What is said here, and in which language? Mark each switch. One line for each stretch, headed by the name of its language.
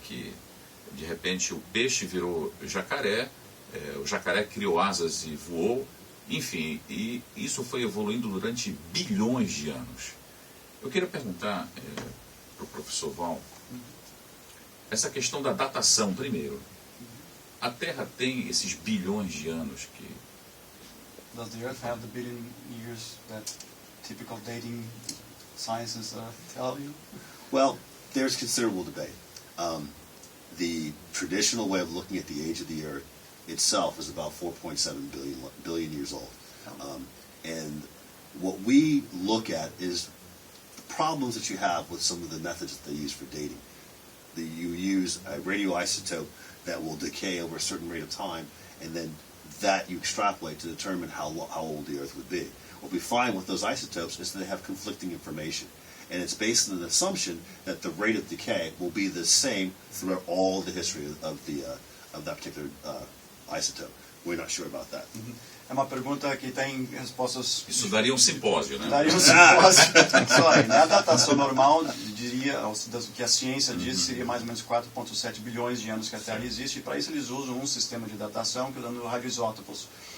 Portuguese: Que de repente o peixe virou jacaré, o jacaré criou asas e voou, enfim, e isso foi evoluindo durante bilhões de anos. Eu queria perguntar para o professor Val, essa questão da datação, primeiro. A Terra tem esses bilhões de anos que...
English: Does the Earth have the billion years that typical dating sciences tell you? Well, there's considerable debate. The traditional way of looking at the age of the Earth itself is about 4.7 billion years old. And what we look at is the problems that you have with some of the methods that they use for dating. You use a radioisotope that will decay over a certain rate of time, and then that you extrapolate to determine how old the Earth would be. What we find with those isotopes is that they have conflicting information. And it's based on an assumption that the rate of decay will be the same throughout all the history of that particular isotope. We're not sure about that.
Portuguese: É uma pergunta que tem respostas... Isso daria um simpósio, né? Daria um simpósio. Só aí, a datação normal, diria, o que a ciência diz, seria mais ou menos 4,7 bilhões de anos que a Terra existe, e para isso eles usam um sistema de datação que usando radioisótopos.